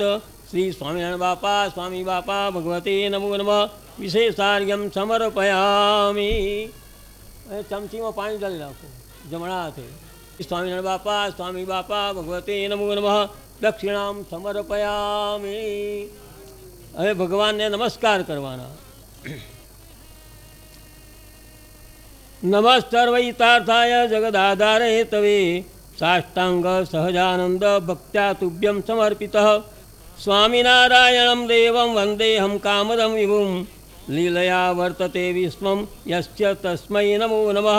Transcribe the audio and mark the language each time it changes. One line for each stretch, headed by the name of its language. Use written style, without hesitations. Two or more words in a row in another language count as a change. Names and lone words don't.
Sanskrit: श्री स्वामिनारायण बापा स्वामी बापा भगवते नमो नमः. विशेषार्घ्यम समर्पयामि.
Gujarati: ચમચી માં પાણી ડાલી નાખો જમણા હાથે.
Sanskrit: स्वामिनारायण बापा स्वामी बापा भगवते नमो नमः. दक्षिणाम समर्पयामि.
Gujarati: હવે ભગવાનને નમસ્કાર કરવાના.
Sanskrit: नमस्तर्वैतार्थाय जगदाधारे तवे साष्टांग सहजानंद भक्त्या तुभ्यं समर्पितः. स्वामिनारायणं देवं वन्देऽहं कामदं विभुं लीलया वर्तते विश्वं यस्य तस्मै नमो नमः.